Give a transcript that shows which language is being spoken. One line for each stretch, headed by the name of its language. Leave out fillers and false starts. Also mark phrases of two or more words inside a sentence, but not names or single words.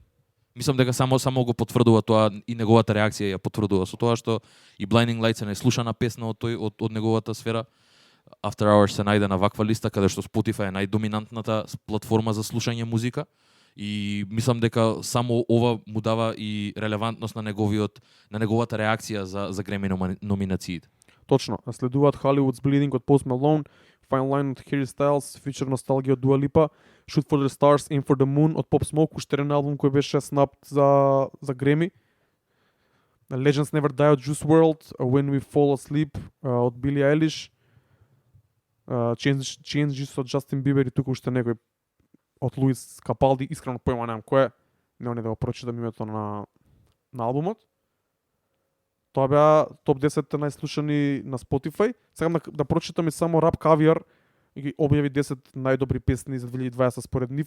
Macedonian: Мислам дека само го потврдува тоа и неговата реакција ја потврдува со тоа што и Blinding Lights е најслушана песна од неговата сфера. After Hours се најде на ваква листа каде што Spotify е најдоминантната платформа за слушање музика и мислам дека само ова му дава и релевантност на неговата реакција за Греми номинациите. Точно. Следуваат Hollywood's Bleeding од Post Malone, Fine Line од Harry Styles, Future Nostalgia од Dua Lipa, Shoot for the Stars, Aim for the Moon од Pop Smoke, уште еден албум кој беше снапт за Греми. Legends Never Die од Juice WRLD, When We Fall Asleep од Billie Eilish, Changes од Justin Bieber и тука уште некој од Луис Капалди, искрено појма немам кој е, не да го прочитам името на албумот. Тоа беа топ 10 најслушани на Spotify. Сакам да прочитам и само Rap Caviar и ги објави 10 најдобри песни за 2020 според нив.